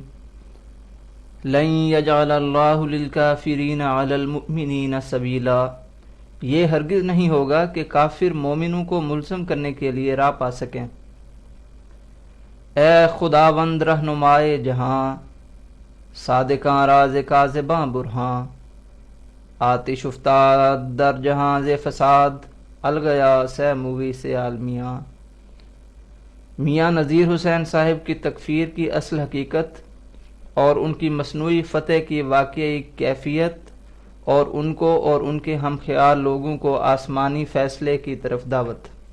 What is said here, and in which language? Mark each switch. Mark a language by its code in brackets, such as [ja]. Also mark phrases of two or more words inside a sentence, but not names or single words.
[ar] لن یجعل اللہ للکافرین علی المؤمنین سبیلا۔ [ur] یہ ہرگز نہیں ہوگا کہ کافر مومنوں کو ملزم کرنے کے لیے راہ پا سکیں۔ [fa] اے خداوند رہنمائے جہاں، صادقاں راز کاذباں برہاں، آتش افتاد در جہاں ز فساد، الگیا سے موی سے عالمیاں۔ [ur] میاں نذیر حسین صاحب کی تکفیر کی اصل حقیقت اور ان کی مصنوعی فتح کی واقعی کیفیت اور ان کو اور ان کے ہم خیال لوگوں کو آسمانی فیصلے کی طرف دعوت۔